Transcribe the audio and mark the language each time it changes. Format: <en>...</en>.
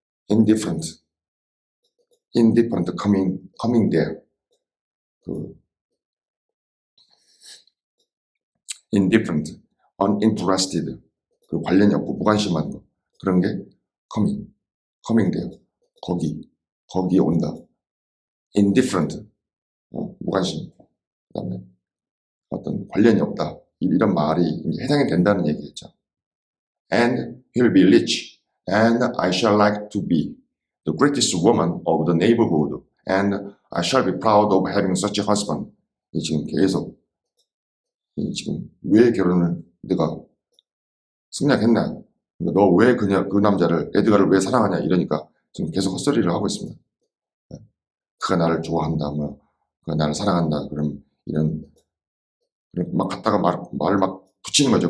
<en>indifferent coming there</en> <ko>그</ko> <en>indifferent uninterested</en> <ko>그 관련이 없고 무관심한 거 그런 게</ko> <en>coming there</en> <ko>거기에 온다. indifferent 무관심 그다음에 어떤 관련이 없다 이런 말이 이제 해당이 된다는 얘기겠죠.</ko> <en>And he'll be rich and I shall like to be the greatest woman of the neighborhood and I shall be proud of having such a husband.</en> <ko>이 지금 계속 이 지금 왜 결혼을 내가 승낙했나? 너 왜 그 남자를 에드가를 왜 사랑하냐 이러니까 지금 계속 헛소리를 하고 있습니다. 그가 나를 좋아한다, 뭐 그가 나를 사랑한다, 그럼 이런 막 갖다가 말을 막 붙이는 거죠.</ko>